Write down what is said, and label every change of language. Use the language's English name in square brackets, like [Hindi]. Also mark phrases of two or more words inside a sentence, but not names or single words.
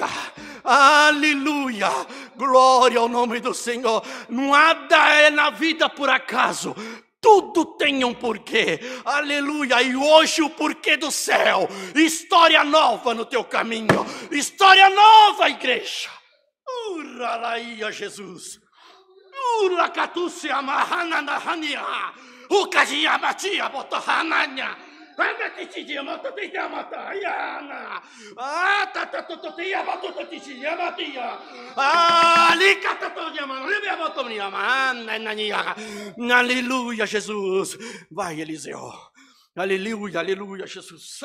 [Portuguese] Aleluia, glória ao nome do Senhor. Nada é na vida por acaso. Tudo tem um porquê, aleluia, e hoje o porquê do céu, história nova no teu caminho, história nova, igreja. Uralaia, Jesus. Urlacatuce amarrana na rania, ucadia batia botohananya. Aleluia, Jesus. Vai, Eliseu. Aleluia, aleluia, Jesus.